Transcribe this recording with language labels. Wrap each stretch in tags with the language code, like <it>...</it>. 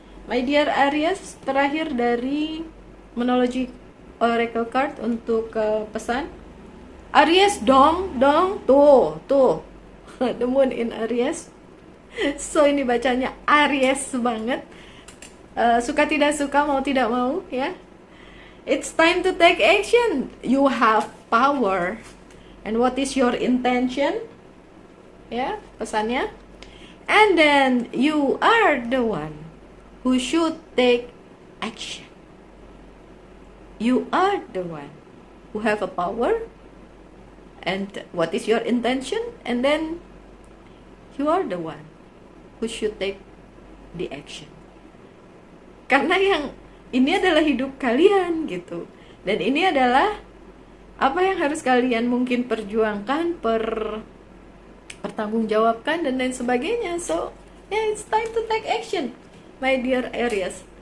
<en>My dear</en> <id>Aries, terakhir dari Monology Oracle Card untuk pesan. Aries dong, tuh The Moon in Aries. So ini bacanya Aries banget. Suka tidak suka, mau tidak mau ya.</id> <en>It's time to take action. You have power. And what is your intention?</en> <id>Ya, pesannya.</id> <en>And then you are the one who should take action. You are the one who have a power and what is your intention, and then you are the one who should take the action.</en> <id>Karena yang ini adalah hidup kalian gitu, dan ini adalah apa yang harus kalian mungkin perjuangkan, pertanggungjawabkan dan lain sebagainya.</id> <en>So yeah, it's time to take action, my dear Aries.</en>